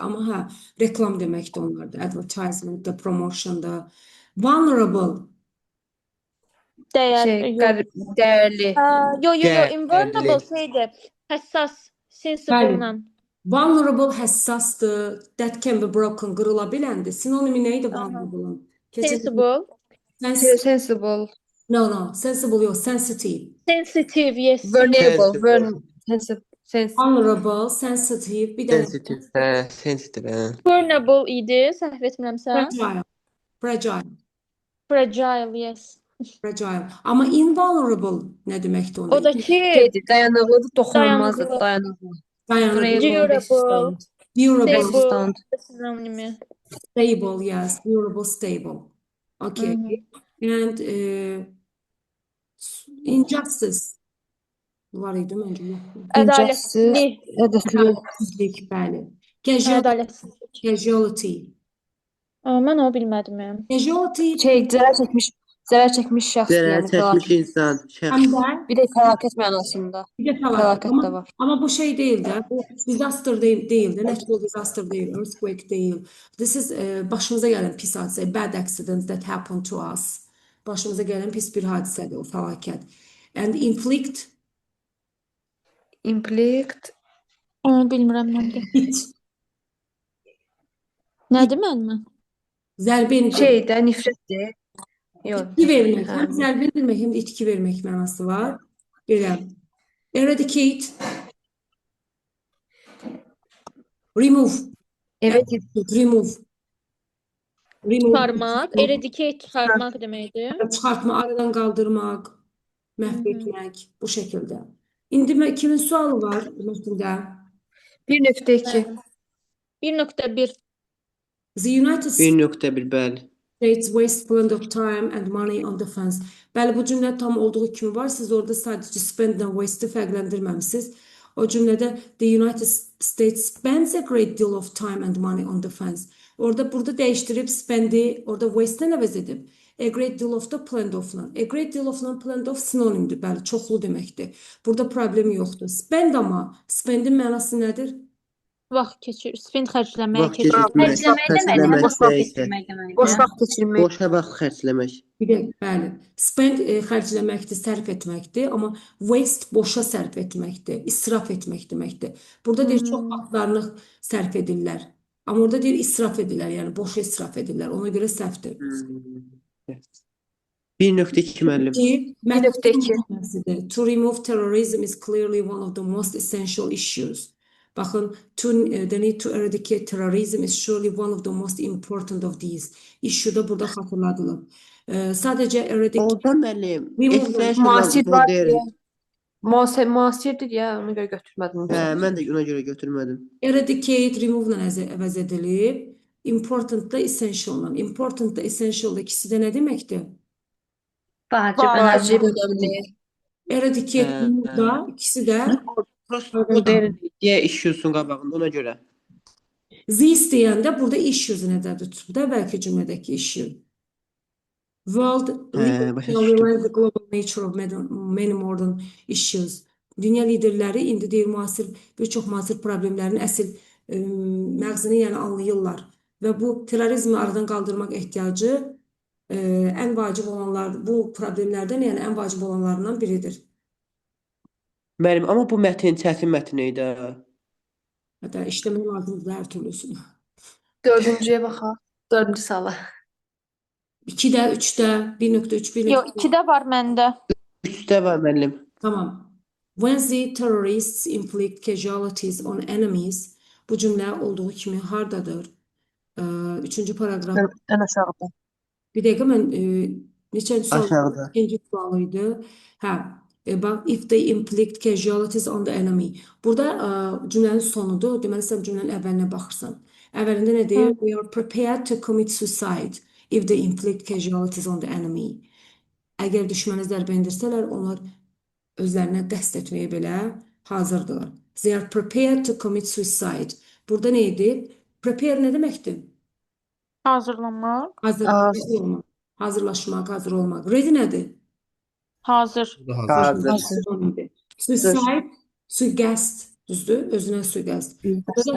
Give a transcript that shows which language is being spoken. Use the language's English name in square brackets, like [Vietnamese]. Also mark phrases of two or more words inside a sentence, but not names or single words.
[Azerbaijani] Amma hə, reklam deməkdir onlar da. Advertisement da, promotion da. [English] Vulnerable. [Azerbaijani] Dəyər, yox. Dəyərli. Yo, Dəyərli. invulnerable şeydir. Həssas, sensible-la. Vulnerable həssasdır. [English] That can be broken. [Azerbaijani] Qırıla biləndir. Sinonimi nə idi vulnerable-ın? [English] Sensible. Sensible. No. Sensible yox. Sensitive. Sensitive, yes. Vulnerable. Vulnerable, sensitive. [Azerbaijani] Bir dənə [English] Sensitive. Hə, sensitive. Hə. [Azerbaijani] Vulnerable idi, səhv etmirəmsə. [English] fragile. Fragile. Fragile, yes. Fragile. [Azerbaijani] Amma invulnerable nə deməkdir onda? O da ki, Şeydir, dayanıqlıdır, toxunulmazdır, dayanıqlı. Dayanıqlı. [English] durable, Durable. stable, sinonimi. Stable, yes. Durable, stable. Okay. And injustice. [Azerbaijani] Var idi məncə. yoxdur. Ədalətsizlik. Ədalətsizlik, bəli. Ədalətsizlik. [English] Casualty. [Azerbaijani] Mən o bilmədim. [English] Casualty [Azerbaijani] Zərər çəkmiş şəxs Zərər yəni çəkmiş fəlakət. insan, həm şəxs. də Bir də fəlakət mənasında. bir də Fəlakət də var. Amma bu şey deyil də. Bu disaster deyil də. [English] Natural disaster [Azerbaijani] deyil. Earthquake deyil. [English] This is [Azerbaijani] başımıza gələn pis hadisə. [English] Bad accidents that happen to us. [Azerbaijani] Başımıza gələn pis bir hadisədir o fəlakət. [English] And inflict. [Azerbaijani] Onu bilmirəm mən də. Nədir mənim? Zərbə endirmək. Şeydə nifrətdir. Yox. İtki vermək. Həm zərbə endirmək, həm də itki vermək mənası var. Belə. [English] Eradicate. Remove. [Turkish] Evet, [English] Remove. [Azerbaijani] Çıxarmaq, eradicate çıxarmaq deməkdir. Çıxartma, aradan qaldırmaq, məhv etmək, bu şəkildə. İndi kimin sualı var mətndə? 1.2. 1.1. [English] The United [Azerbaijani] 1.1 bəli. [English] States waste plenty of time and money on defense. [Azerbaijani] Bəli, bu cümlə tam olduğu kimi var. Siz orada sadəcə [English] spend and waste-i [Azerbaijani] fərqləndirməmisiniz. O cümlədə [English] the United States spends a great deal of time and money on defense. [Azerbaijani] Burada dəyişdirib spendi, orada waste-dən əvəz edib. [English] A great deal of da plenty of-la. A great deal of-la plenty of sinonimdir. [Azerbaijani] Bəli, çoxlu deməkdir. Burada problem yoxdur. Spend amma, spendin mənası nədir? Vaxt keçir, spend xərcləməyə Vaxt keçir. keçirmək, Boş vaxt keçirmək. boşa vaxt xərcləmək. Bir də, bəli. Spend xərcləməkdir, sərf etməkdir, amma waste boşa sərf etməkdir, israf etmək deməkdir. Burada deyir çox vaxtlarını sərf edirlər. Amma orada deyir israf edirlər, yəni boşa israf edirlər. Ona görə səhvdir. 1.2 müəllim. 1.2. [English] To remove terrorism is clearly one of the most essential issues. Baxın, the need to eradicate terrorism is surely one of the most important of these. [Azerbaijani] İşu da burada xatırladılar. Sadəcə eradicate Orada müəllim, [English] Remove [Azerbaijani] Müasir [English] essential [Azerbaijani] var deyil. deyə. Müasirdir ya, ona görə götürmədim. Hə, mən də ona görə götürmədim. eradicate, remove-la əvəz edilib. Important da essential-la. Important da essential da ikisi də nə deməkdir? Vacib önəmli. [English] Eradicate, [Azerbaijani] Hə, remove da ikisi də Bu deyil deyə issuesun qabağında ona görə. this deyəndə burada issues nədədir tutub da bəlkə cümlədəki issue. [English] World leaders [Azerbaijani] başa [English] now [Azerbaijani] düşdüm. [English] realize the global nature of many modern issues. [Azerbaijani] Dünya liderləri indi deyir bir çox müasir problemlərin əsl məğzini yəni anlayırlar və bu terrorizmi aradan qaldırmaq ehtiyacı ən vacib olanlar bu problemlərdən yəni ən vacib olanlarından biridir. Müəllim, amma bu mətn çətin mətn idi. Hətta işləmək lazımdır hər türlüsünü. 4-cüyə baxaq. 4-cü suala. 2-də, 3-də, 1.3, 1.2. Yox, 2-də var məndə. 3-də var müəllim. Tamam. [English] When the terrorists inflict casualties on enemies, [Azerbaijani] bu cümlə olduğu kimi hardadır? Üçüncü paragraf. Ən aşağıda. Bir dəqiqə mən neçənci sual? Aşağıda. İkinci sualıydı. Hə, bax, [English] if they inflict casualties on the enemy. [Azerbaijani] Burada cümlənin sonudur. Deməli, sən cümlənin əvvəlinə baxırsan. Əvvəlində nə deyir? [English] We are prepared to commit suicide if they inflict casualties on the enemy. [Azerbaijani] Əgər düşmənə zərbə endirsələr, onlar özlərinə qəsd etməyə belə hazırdılar. [English] They are prepared to commit suicide. [Azerbaijani] Burada nə idi? Prepare nə deməkdir? Hazırlanmaq. Hazır olmaq. Hazırlaşmaq, hazır olmaq. Ready nədir? Hazır. Bu da hazır. Hazır. Hazır. Suicide, suiqəst, düzdür? Özünə suiqəst. Burada